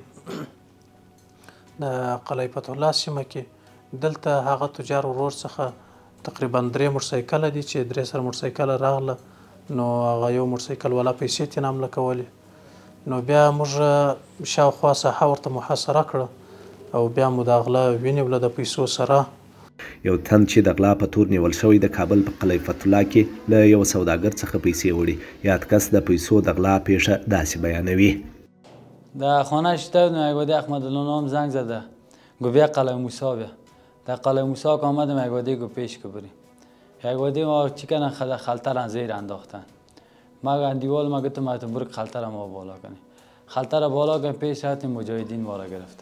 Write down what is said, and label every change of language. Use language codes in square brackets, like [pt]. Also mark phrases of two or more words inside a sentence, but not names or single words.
[ps] کې د قلعه فتح الله سیمه کې دلته هغه تجار ورور څخه تقریبا 3 موټرسایکله دي چې 3 سره موټرسایکله راغله نو هغه یو موټرسایکل والا پیسې ترې حمله کولې نو بیا موږ شاوخوا ساحه ورته محاصره کړه او بیا مو د غلا ونیوله د پیسو سره. یو تن چې د غلا په تور نیول شوی د کابل په قلعه فتح الله کې له یو سوداګر څخه پیسې وړي یاد کس د پیسو د غلا پیښه داسې بیانوي. [fa] در خانه شده بودم یک وادی احمد الله نام زنگ زده گفت بیا قلعه موسی بیا در قلعه موسی که آمدم یک وادی گفت پیش که بریم یک وادی ما چی کنن خلطه را زیر انداختن ما دیوال ما گفتم ما برو خلطه را ما بالا کنی خلطه را بالا کنی پیش رفتیم مجاهدین ما را گرفته.